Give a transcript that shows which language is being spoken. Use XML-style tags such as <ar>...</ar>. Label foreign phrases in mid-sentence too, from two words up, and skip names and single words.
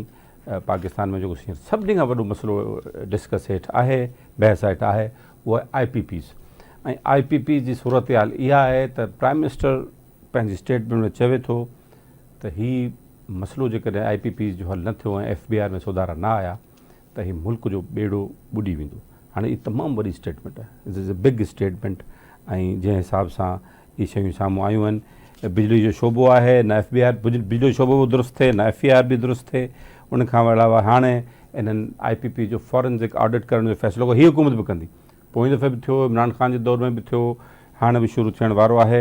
<sd>पाकिस्तान में जो सभिनी खां वॾो मसइलो डिस्कस हेठि आहे, बहस हेठि आहे, उहा IPPs ऐं IPPs जी सूरत हाल इहा आहे त</sd> <en>prime minister</en> <sd>पंहिंजी स्टेटमेंट में चवे थो त हीउ मसइलो जेकॾहिं IPPs जो हल न थियो ऐं FBR में सुधारा न आया त हीउ मुल्क जो ॿेड़ो ॿुॾी वेंदो। हाणे हीअ तमामु वॾी स्टेटमेंट आहे,</sd> <en>it is a big statement.</en> <sd>ऐं जंहिं हिसाब सां इहे शयूं साम्हूं आयूं आहिनि, बिजली जो शोबो आहे, न FBR बिजली जो शोबो बि दुरुस्त थिए, न FBR बि दुरुस्त थिए। उनखां अलावा हाणे इन्हनि IPP जो</sd> <en>forensic audit</en> <sd>करण जो फ़ैसिलो हीअ हुकूमत बि कंदी। पोइ दफ़े बि थियो, इमरान ख़ान जे दौर में बि थियो, हाणे बि शुरू थियण वारो आहे।</sd>